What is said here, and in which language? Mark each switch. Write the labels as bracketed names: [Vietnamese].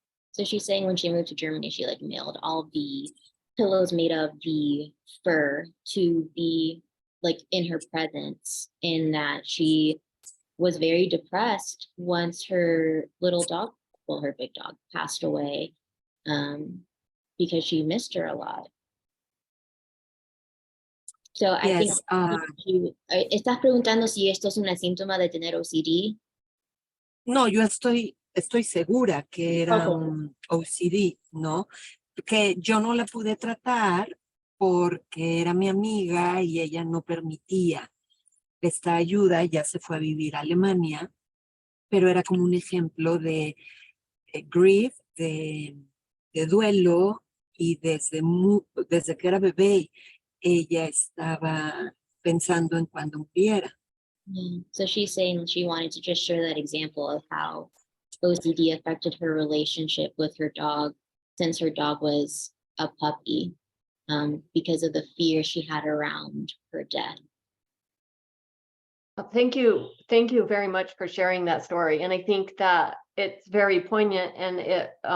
[English] So she's saying when she moved to Germany, she like mailed all the pillows made of the fur to be like in her presence, in that she was very depressed once her little dog, well, her big dog, passed away, because she missed her a lot. So I think [Spanish] estás preguntando si esto es una síntoma de tener OCD. No, yo estoy segura que era un OCD, ¿no? Que yo no la pude tratar porque era mi amiga y ella no permitía esta ayuda. Ya se fue a vivir a Alemania, pero era como un ejemplo de grief, de duelo, y desde que era bebé ella estaba pensando en cuando muriera. [English] So she's saying she wanted to just share that example of how OCD affected her relationship with her dog since her dog was a puppy, because of the fear she had around her death. Well, thank you very much for sharing that story. And I think that it's very poignant, and it